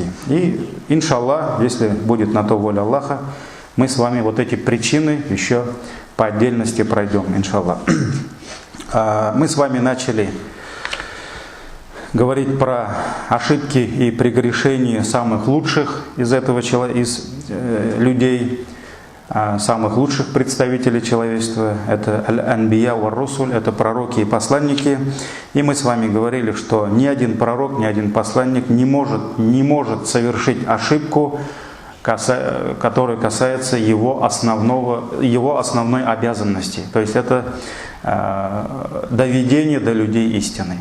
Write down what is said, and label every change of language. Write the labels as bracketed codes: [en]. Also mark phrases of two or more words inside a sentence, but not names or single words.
[ru] И, иншаллах, если будет на то воля Аллаха, мы с вами вот эти причины еще по отдельности пройдем, иншаллах. Мы с вами начали говорить про ошибки и прегрешения самых лучших из людей, самых лучших представителей человечества. [ar] Это الأنبياء والرسل, [ru] это пророки и посланники. И мы с вами говорили, что ни один пророк, ни один посланник не может совершить ошибку, которая касается его основной обязанности. То есть это доведение до людей истины.